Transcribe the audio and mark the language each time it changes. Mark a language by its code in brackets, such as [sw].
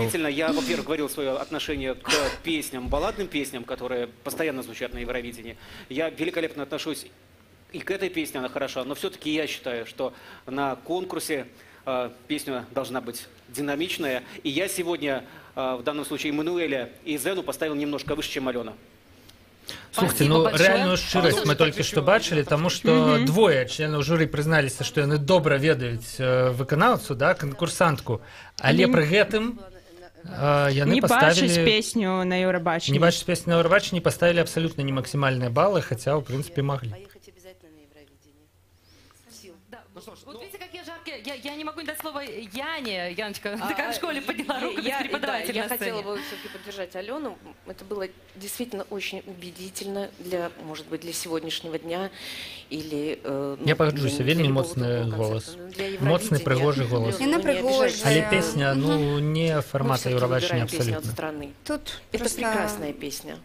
[ru] Действительно, я, во-первых, говорил свое отношение к песням, балладным песням, которые постоянно звучат на Евровидении. Я великолепно отношусь и к этой песне, она хороша, но все-таки я считаю, что на конкурсе песня должна быть динамичная. И я сегодня, в данном случае, Эммануэля и Зену поставил немножко выше, чем Алена. [be] Слухайте, ну реальную шчырасць мы толькі што бачылі, таму што двое членаў журы прызналіся, што яны добра ведаюць выканаўцу, да, канкурсантку, але пры гэтым яны не [ru] поставили... [be] бачыць песню на Еўрабачанні. Не бачыць песню на Еўрабачанні, [ru] поставили абсолютно не максимальные баллы, хотя, в принципе, могли. Вот видите, какие жаркие. Я не могу не дать слово Яне. Яночка, ты как в школе подняла руку, как преподаватель я хотела бы все-таки поддержать Алену. Это было действительно очень убедительно для, может быть, для сегодняшнего дня или... [uk] Я погоджусь, [be] вельмі моцны голос. Моцны, прыгожы голос. Яна прыгожая. Але песня, ну, не формата Евробачення абсолютно. [ru] Тут это прекрасная песня.